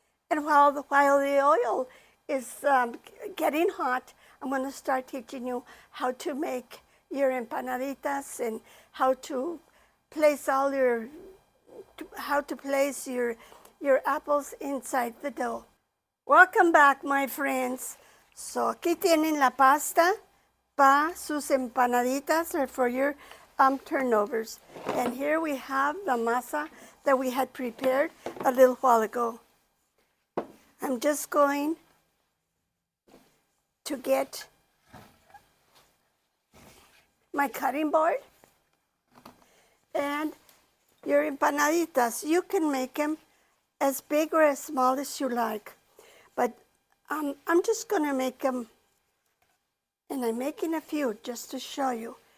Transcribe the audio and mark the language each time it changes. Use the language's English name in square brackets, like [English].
[English] And while the oil is getting hot, I'm going to start teaching you how to make your empanaditas and how to place your apples inside the dough. Welcome back, my friends. [Spanish] So aquí tienen la pasta para sus empanaditas [English] or for your turnovers. And here we have the masa that we had prepared a little while ago. I'm just going to get my cutting board, and your empanaditas, you can make them as big or as small as you like, but I'm just going to make them, and I'm making a few just to show you.